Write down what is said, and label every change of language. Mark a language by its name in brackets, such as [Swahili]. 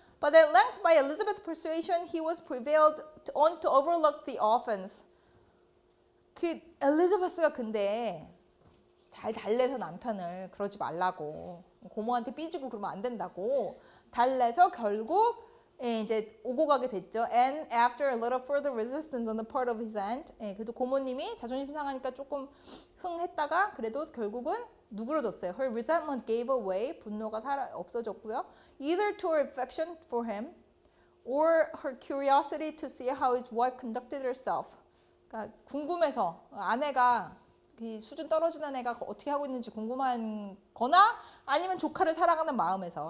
[English] But at length, by Elizabeth's persuasion, he was prevailed on to overlook the offense. [Korean] 엘리자베스가 근데 잘 달래서 남편을 그러지 말라고 고모한테 삐지고 그러면 안 된다고 달래서 결국 이제 오고 가게 됐죠. [English] And after a little further resistance on the part of his aunt, [Korean] 그래도 고모님이 자존심 상하니까 조금 흥했다가 그래도 결국은 누그러졌어요. [English] Her resentment gave away, [Korean] 분노가 없어졌고요. [English] Either to her affection for him or her curiosity to see how his wife conducted herself. [Korean] 그러니까 궁금해서 아내가 이 수준 떨어지는 애가 어떻게 하고 있는지 궁금한 거나 아니면 조카를 사랑하는 마음에서.